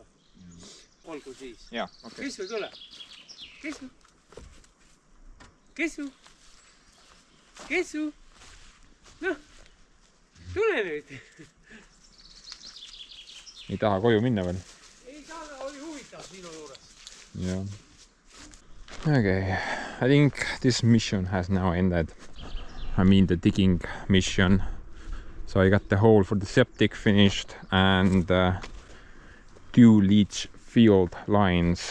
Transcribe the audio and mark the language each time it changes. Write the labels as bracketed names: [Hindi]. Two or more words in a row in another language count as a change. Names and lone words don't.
[Estonian] Olgu siis. Kes või tule? Kesu? Noh, tule nüüd. Ei taha koju minna veel? Ei taha, oli huvitav sinu juures. [English] Yeah. Okay, I think this mission has now ended. I mean the digging mission. So I got the hole for the septic finished and 2 leach field lines.